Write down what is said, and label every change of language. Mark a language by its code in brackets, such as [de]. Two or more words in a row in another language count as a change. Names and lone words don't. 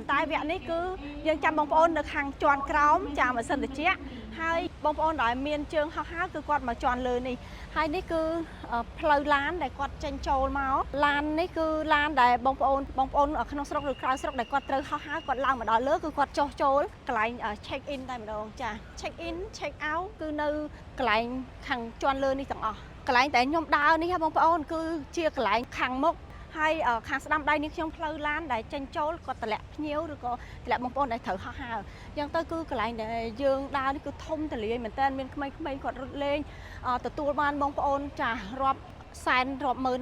[km] ន្តែវគ្គនេះគឺយើងចាំបងប្អូននៅខាងជាន់ក្រោមចាម៉ាស៊ីនត្រជាក់ហើយបងប្អូនដែលមានជើងហោះហើរគឺគាត់មកជាន់លើនេះហើយនេះគឺផ្លូវឡានដែលគាត់ចេញចូលមកឡាននេះគឺឡានដែលបងប្អូនក្នុងស្រុកឬក្រៅស្រុកដែលគាត់ត្រូវហោះហើរគាត់ឡើងមកដល់លើគឺគាត់ចុះចូលកន្លែង [en] check in [km] តែម្ដងចា [en] check in check out [km] គឺនៅកន្លែងខាងជាន់លើនេះទាំងអ ស់កន្លែងតែខ្ញុំដើរនេះបងប្អូនគឺជាកន្លែងខាងមុខហើយខាងស្ដាំដៃនេះខ្ញុំផ្លូវឡានដែលចេញចូលគាត់តម្លាក់ភ្ញៀវឬក៏តម្លាក់បងប្អូនដែលត្រូវហោះហើរអញ្ចឹងទៅ គឺកន្លែងដែលយើងដើរនេះគឺធំទលាយមែនតើមានក្មេងៗគាត់រត់លេងទទួលបានបងប្អូនចារាប់សែនរាប់ម៉ឺន